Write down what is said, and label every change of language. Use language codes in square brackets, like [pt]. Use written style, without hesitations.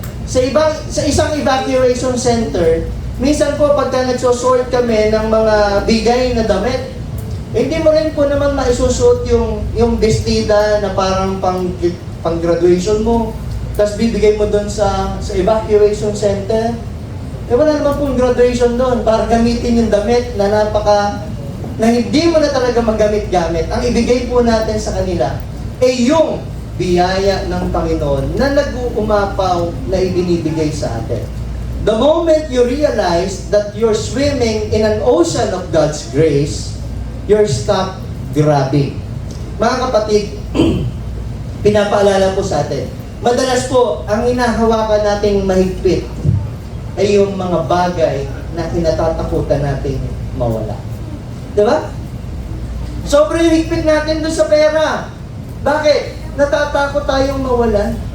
[tl] Sa isang evacuation center, minsan po pagka nagsusort kami ng mga bigay na damit, hindi mo rin po naman maisusuot yung bestida na parang pang graduation mo, tapos bibigay mo doon sa evacuation center. Wala naman pong graduation doon para gamitin yung damit na na hindi mo na talaga magamit-gamit. Ang ibigay po natin sa kanila ay yung biyaya ng Panginoon na nag-uumapaw na ibinibigay sa atin. [en] The moment you realize that you're swimming in an ocean of God's grace, you're stop grabbing. [tl] Mga kapatid, pinapaalala po sa atin, madalas po, ang hinahawakan nating mahigpit ay yung mga bagay na kinatatakutan natin mawala. Diba? Sobrang higpit natin doon sa pera. Bakit? Natatakot tayong mawalan.